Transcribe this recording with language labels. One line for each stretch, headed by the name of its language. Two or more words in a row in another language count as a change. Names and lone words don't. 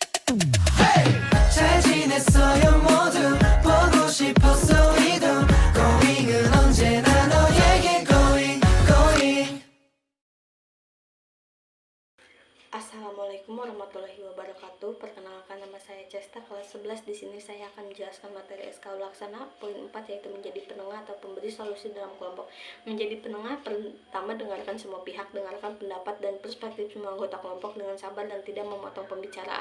Korean: 잘 지냈어요 모두 보고 싶었어 이도 고잉은 언제나 너에게 고잉.
Arabic: السلام عليكم ورحمة الله وبركاته.
Indonesian: Perkenalkan, nama saya Cesta, kelas 11. Di sini saya akan menjelaskan materi SK Laksana poin 4, yaitu menjadi penengah atau pemberi solusi dalam kelompok. Menjadi penengah, pertama, dengarkan semua pihak, dengarkan pendapat dan perspektif semua anggota kelompok dengan sabar dan tidak memotong pembicaraan.